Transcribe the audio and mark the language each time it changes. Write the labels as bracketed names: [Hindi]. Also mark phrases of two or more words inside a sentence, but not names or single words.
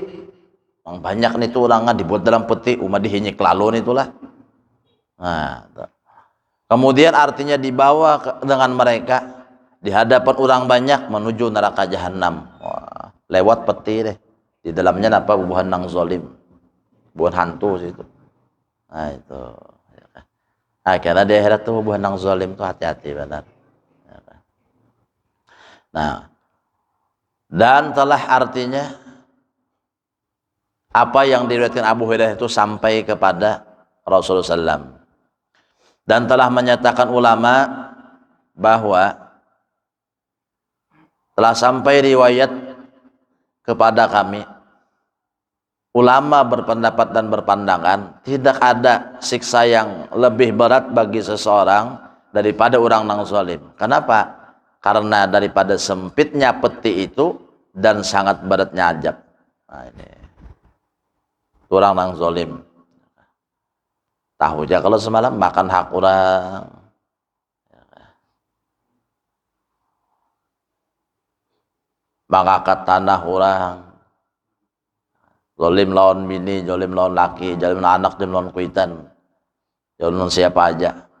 [Indonesian] Banyak nih tuh orangnya dibuat dalam peti, umat dihinyik lalu itulah. Nah, kemudian artinya dibawa dengan mereka di hadapan orang banyak menuju neraka jahanam. Wah, lewat peti deh. Di dalamnya apa? [Banjar] Bubuhan nang zolim, bubuhan hantu situ. Nah itu. Nah, karena di akhirat tuh bubuhan nang zolim tuh hati-hati benar. [Indonesian] Nah, dan telah artinya apa yang diriwayatkan Abu Hurairah itu sampai kepada Rasulullah SAW. Dan telah menyatakan ulama bahwa telah sampai riwayat kepada kami, ulama berpendapat dan berpandangan tidak ada siksa yang lebih berat bagi seseorang daripada orang nang zalim. Kenapa? Karena daripada sempitnya peti itu dan sangat beratnya azab. Nah, ini orang nang zalim. [Banjar] Tahu aja kalau semalam makan hak orang, mengangkat tanah orang, zalim lawan bini, zalim lawan laki, zalim lawan anak, zalim lawan kuitan, zalim lawan siapa aja.